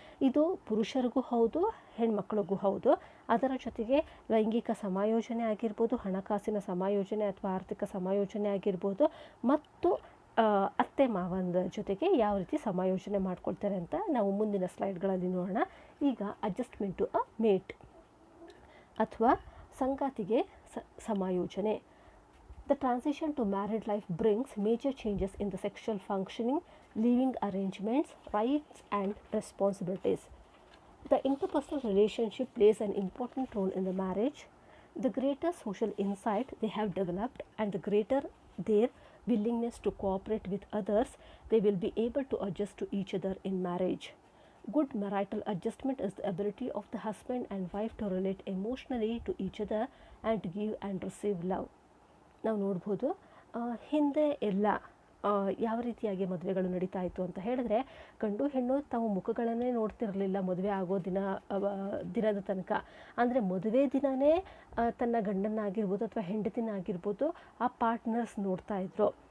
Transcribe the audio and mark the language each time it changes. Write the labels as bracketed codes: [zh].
[kn] ಇದು ಪುರುಷರಿಗೂ ಹೌದು, ಹೆಣ್ಮಕ್ಳಿಗೂ ಹೌದು. ಅದರ ಜೊತೆಗೆ ಲೈಂಗಿಕ ಸಮಾಯೋಜನೆ ಆಗಿರ್ಬೋದು, ಹಣಕಾಸಿನ ಸಮಾಯೋಜನೆ ಅಥವಾ ಆರ್ಥಿಕ ಸಮಾಯೋಜನೆ ಆಗಿರ್ಬೋದು, ಮತ್ತು ಅತ್ತೆ ಮಾವನ ಜೊತೆಗೆ ಯಾವ ರೀತಿ ಸಮಾಯೋಜನೆ ಮಾಡ್ಕೊಳ್ತಾರೆ ಅಂತ ನಾವು ಮುಂದಿನ ಸ್ಲೈಡ್ಗಳಲ್ಲಿ ನೋಡೋಣ. ಈಗ [en] adjustment to a mate [kn] ಅಥವಾ ಸಂಗಾತಿಗೆ ಸಮಾಯೋಜನೆ. [en] The transition to married life brings major changes in the sexual functioning, living arrangements, rights and responsibilities. The interpersonal relationship plays an important role in the marriage. The greater social insight they have developed and the greater their willingness to cooperate with others, they will be able to adjust to each other in marriage. Good marital adjustment is the ability of the husband and wife to relate emotionally to each other and to give and receive love. [kn] ನಾವು ನೋಡ್ಬೋದು, ಹಿಂದೆ ಎಲ್ಲ ಯಾವ ರೀತಿಯಾಗಿ ಮದುವೆಗಳು ನಡೀತಾ ಇತ್ತು ಅಂತ ಹೇಳಿದ್ರೆ, ಗಂಡು ಹೆಣ್ಣು ತಾವು ಮುಖಗಳನ್ನೇ ನೋಡ್ತಿರಲಿಲ್ಲ ಮದುವೆ ಆಗೋ ದಿನದ ತನಕ. ಅಂದರೆ ಮದುವೆ ದಿನವೇ ತನ್ನ ಗಂಡನ್ನಾಗಿರ್ಬೋದು ಅಥವಾ ಹೆಂಡತಿನಾಗಿರ್ಬೋದು ಆ ಪಾರ್ಟ್ನರ್ಸ್ ನೋಡ್ತಾ ಇದ್ರು.